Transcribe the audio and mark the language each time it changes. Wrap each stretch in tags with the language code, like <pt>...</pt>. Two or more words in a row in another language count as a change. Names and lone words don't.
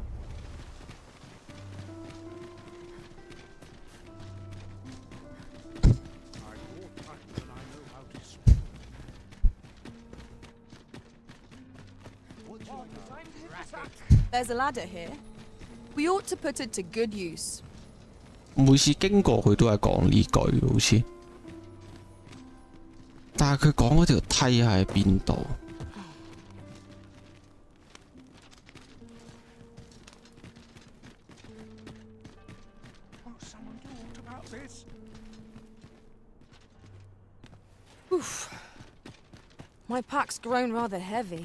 <en>There's a ladder here. We ought to put it to good use.</en> <yue>每次經過佢都係講呢句，好似。但係佢講嗰條梯喺邊度？ Oof.</yue> <en>My pack's grown rather heavy.</en>